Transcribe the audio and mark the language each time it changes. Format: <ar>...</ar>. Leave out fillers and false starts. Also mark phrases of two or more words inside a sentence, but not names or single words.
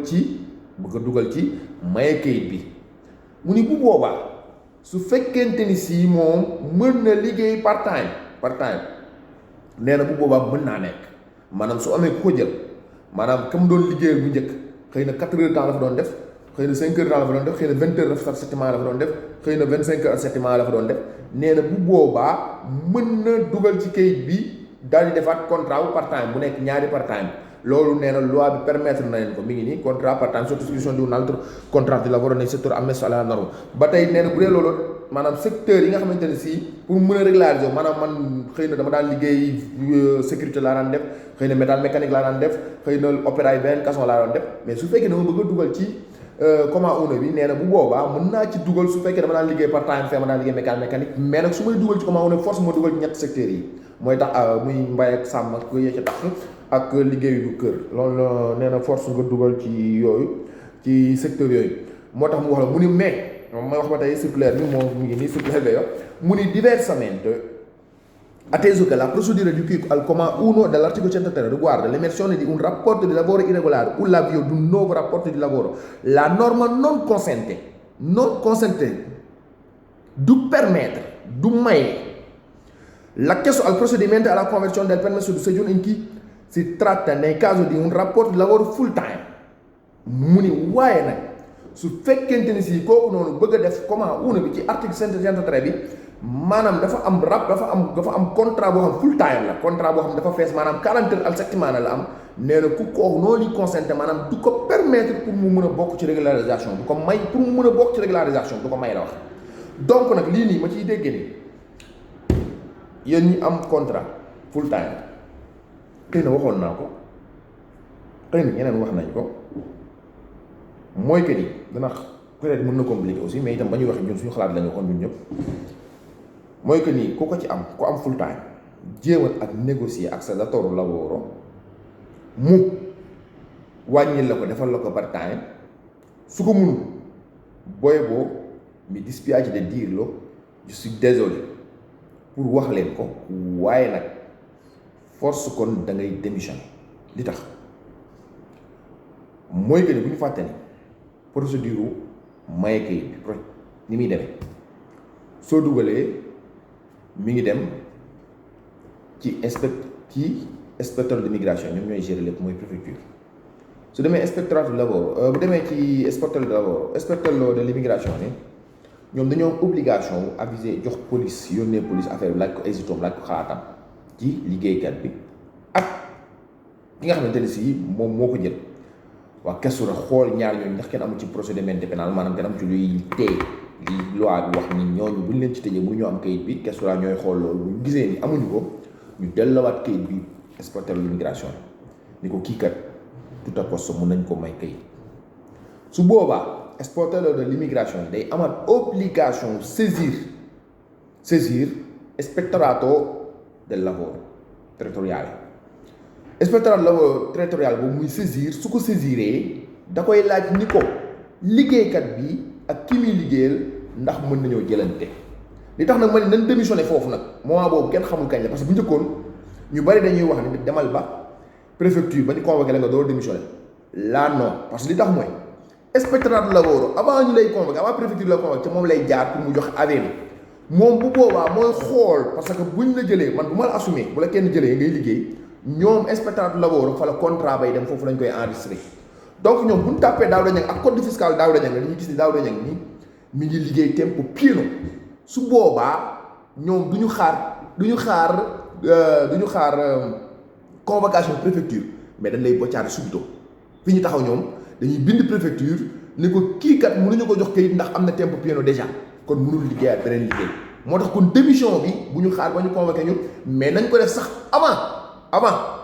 <wo>dugal ci maye kayit bi mu ni bu boobaa su fekkente ni si moom mën na liggéey</wo> <en>part time</en> <wo>nee na bu boobaa mën naa nekk maanaam su amee ku ko jël maanaam kam doon liggéeyal bu njëkk xëy na 4</wo> <fr>heures temps</fr> <wo>la fa doon def xëy na 5</wo> <fr>heures temps</fr> <wo>la fa doon def xëy na 20 heures la fa doon def xëy na 25 heures settement la fa doon def nee na bu boobaa mën na dugal ci kayit bi daal di defaat contrat bu</wo> <en>part time</en> <wo>bu nekk ñaari</wo> <en>part time</en> <wo>loolu nee na loi bi permettre na leen ko mi ngi nii contrat</wo> <en>part time</en> <it>sottoscrizione di un altro contratto di lavoro nel settore ammesso alla norma</it> <wo>ba tey nee na bu dee loolu maanaam secteur yi nga xamante ne si pour mën a régulariser maanaam man xëy na dama daan liggéey sécurité laa daan def xëy na</wo> <fr>métal mécanique</fr> <wo>laa daan def xëy na opéra yi beneen façon laa daan def mais su fekkee dama bëgg a dugal ci comment uno bi nee na bu boobaa mën naa ci dugal su fekkee dama daan liggéey</wo> <en>part time</en> <wo>fee ma daan liggéey mécanique mais nag su may dugal ci comment uno force ma dugal ci ñetti secteurs yi mooy tax muy mbay ak sàmm ak yee ca tax ak liggéeyu du kër loolu nee na force nga dugal ci yooyu ci secteur yooyu moo tax mu wax la mu ni mais may wax ba tey circulaire bi moom mu ngi nii circulaire bi mu ni</wo> <it>diversamente atteso che la procedura di cui al comma 1 dell'articolo 103 riguarda l'emersione di un rapporto di lavoro irregolare o l'avvio di un nuovo rapporto di lavoro la norma non consente du permettere du maye l'accesso al procedimento alla conversione del permesso di soggiorno in cui si tratta nel caso di un rapporto di lavoro</it> <en>full time</en> <wo>mu ni waaye nag su fekkente ni si kooku noonu bëgg a def comment una bi ci article 163 bi maanaam dafa am contrat boo xam</wo> <en>full time</en> <wo>la contrat boo xam dafa fees maanaam 40 heures</wo> <it>al settimana</it> <wo>la am nee na ku kooku noonu li consenté maanaam du ko permettre pour mu mën a bokk ci régularisation du ko may pour mu mën a bokk ci régularisation du ko may la wax donc nag lii nii ma ciy déggee ni yéen ñi am contrat</wo> <en>full time</en> <wo>xëy na waxoon naa ko xëy na ñeneen wax nañ ko mooy que ni dana peut-être mën na</wo> <fr>compliqué aussi mais</fr> <wo>itam ba ñuy wax ñun suñu xalaat la ñu waxoon ñun ñëpp mooy que ni ku ko ci am ku am</wo> <en>full time</en> <wo>jéemal ak négocier ak sa</wo> <it>datore lavoro</it> <wo>mu wàññil la ko defal la ko</wo> <en>part time</en> <wo>su ko mënul booy boo</wo> <it>mi dispiace de dirlo</it> <fr>je suis désolé pour</fr> <wo>wax leen ko waaye nag force kon da ngay démissionner li tax mooy que ni bu ñu fàtte ni procédure maye kayit bi ni muy demee soo dugalee mi ngi dem ci</wo> <fr>inspecteur d'immigration</fr> <wo>ñoom ñooy gérer lépp mooy préfecture su demee</wo> <fr>inspectorat du lavoro</fr> <wo>bu demee ci</wo> <fr>inspecteur de lavoro inspecteur de l'immigration</fr> <wo>ni ñoom dañoo am obligation wu aviser jox police yónnee</wo> <fr>police affaire</fr> <wo>bi laaj ko hésitoom laaj ko xalaatam ci liggéeykat bi ak ki nga xamante ne si moom moo ko jël waa kesu na xool ñaar ñooñu ndax kenn amul ci</wo> <fr>procédure pénal</fr> <wo>maanaam kenn am ci luy téye li loi bi wax ni ñooñu buñ leen ci tëjee mënuñoo am kayit bi kesu na ñooy xool loolu bu ñu gisee ni amuñu ko ñu delluwaat kayit bi</wo> <fr>inspecteur de l'immigration</fr> <wo>ni ko kii kat tout</wo> <fr>à poste</fr> <wo>mën nañ ko may kayit su boobaa</wo> <fr>inspecteur de l'immigration</fr> <wo>day amal</wo> <fr>obligation saisir</fr> <it>ispettorato del lavoro territoriale ispettorato del lavoro territoriale</it> <wo>boobu muy saisir su ko saisiree da koy laaj ni ko liggéeykat bi ak ki muy liggéeyal ndax mën nañoo jëlante li tax nag ma ne nañ démissionné foofu nag moment boobu kenn xamul kañ la</wo> <fr>parce que</fr> <wo>bu njëkkoon ñu bari dañuy wax ni demal ba préfecture ba ñu convoqué la nga door démissionné là</wo> <fr>non parce que</fr> <wo>li tax mooy</wo> <fr>inspectorat du lavoro</fr> <wo>avant ñu lay convoqué avant préfecture la convoqué moom lay jaar pour mu jox avis moom bu boobaa mooy xool</wo> <fr>parce que</fr> <wo>buñ la jëlee man bu ma la assumé bu la kenn jëlee ngay liggéey ñoom</wo> <fr>inspectorat du lavoro</fr> <wo>fa la contrat bay dem foofu lañ koy enregistré donc ñoom bu ñu tàppee Daouda Niang ak code fiscal Daouda Niang dañuy gis ni Daouda Niang ni mi ngi liggéey</wo> <it>tempo pieno</it> <wo>su boobaa ñoom du ñu xaar</wo> <fr>convocation préfecture mais</fr> <wo>dañ lay boccaare subito fi ñu taxaw ñoom dañuy bind préfecture ni ko kii kat mënuñu ko jox kayit ndax am na</wo> <it>tempo pieno</it> <wo>déjà kon mënul liggéeyaat beneen liggéey moo tax kon démission bi bu ñu xaar ba ñu convoqué ñun mais nañ ko def sax avant</wo>